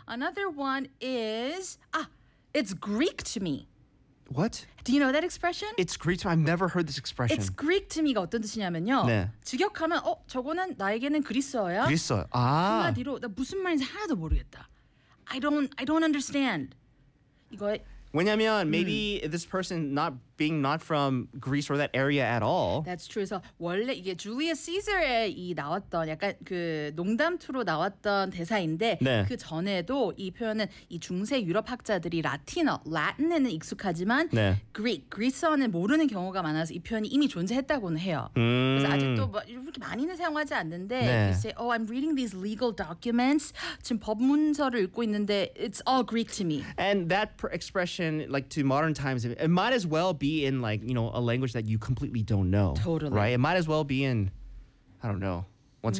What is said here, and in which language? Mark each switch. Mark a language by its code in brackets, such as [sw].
[en] Another one is it's Greek to me. What? Do you know that expression? It's Greek to me. I've never heard this expression. It's Greek to me [ko] 가 어떤 뜻이냐면요. 네. 직역하면 저거는 나에게는 그리스어야. 그리스어. 아. 한마디로 나 무슨 말인지 하나도 모르겠다. [en] I don't understand. [ko] 이거 왜냐면 [en] maybe this person not being not from Greece or that area at all. That's true. So [ko] 원래 이게 Julius Caesar에 이 나왔던 약간 그 농담투로 나왔던 대사인데 네. 그 전에도 이 표현은 이 중세 유럽 학자들이 라틴어, Latin에는 익숙하지만 네. Greek, 그리스어는 모르는 경우가 많아서 이 표현이 이미 존재했다고는 해요. 그래서 아직도 뭐 이렇게 많이는 사용하지 않는데 네. [en] you say, "Oh, I'm reading these legal documents." [ko] 지금 법문서를 읽고 있는데 [en] it's all Greek to me. And that expression like to modern times it might as well be in like you know a language that you completely don't know totally right it might as well be in I don't know once